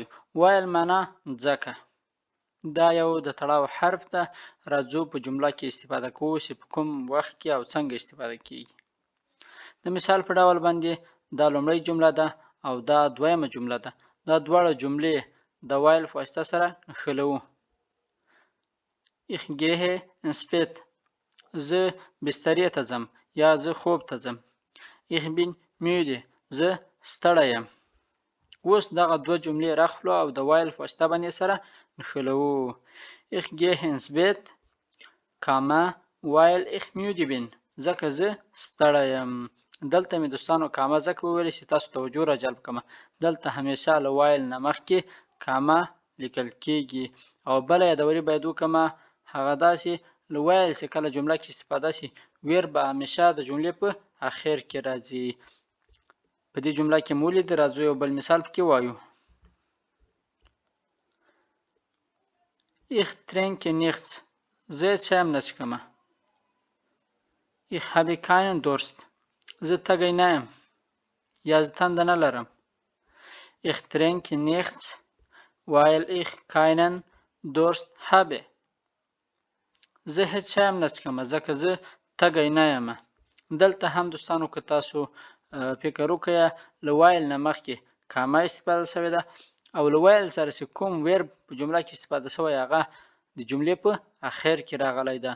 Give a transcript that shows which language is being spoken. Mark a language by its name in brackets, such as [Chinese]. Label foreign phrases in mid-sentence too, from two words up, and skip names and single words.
[Pashto] وایل معنا ځکه. دا یو د تړاو حرف ده. راځو په جمله کې استفاده کوو چې په کوم وخت کې او څنګه استفاده کیږي. د مثال په ډول باندې دا لومړی جمله ده او دا دویمه جمله ده. دا دواړه جملې د وایل په واسطه سره نښلوو. [German] Ich gehe ins Bett. [Pashto] زه بسترې ته ځم یا زه خوب ته ځم. [German] Ich bin müde. [Pashto] زه ستړی یم. اوس دغه دوه جملې راخلو او د وایل په واسطه باندې سره نښلوو. [German] Ich gehe ins Bett, weil ich müde bin. [Pashto] ځکه زه ستړی یم. دلته مې دوستانو کامه ځکه وویل چې تاسو توجه را جلب کړم. دلته همیشه له وایل نه مخکې کامه لیکل کیږي. او بله یادوري باید وکړم، هغه دا چې له وایل چې کله جمله کې استفاده شي، ویر به همیشه د جملې په اخر کې راځي. په دې جمله کې مو ولید. راځو یو بل مثال پکې وایو. [German] Ich trinke nichts. [Pashto] زه چایم نه څښم. [German] Ich habe keinen Durst. [Pashto] زه تږی نه یم یا زه تنده نه لرم. [German] Ich trinke nichts, weil ich keinen Durst habe. [Pashto] زه هیڅ چایم نه څښم ځکه زه تږی نه یم. دلته هم دوستانو که تاسو فکر وکړئ، له وایل نه مخکې کامه استفاده شوې ده او له وایل سره چې کوم ویر په جمله کې استفاده شوی هغه د جملې په اخر کې راغلی ده.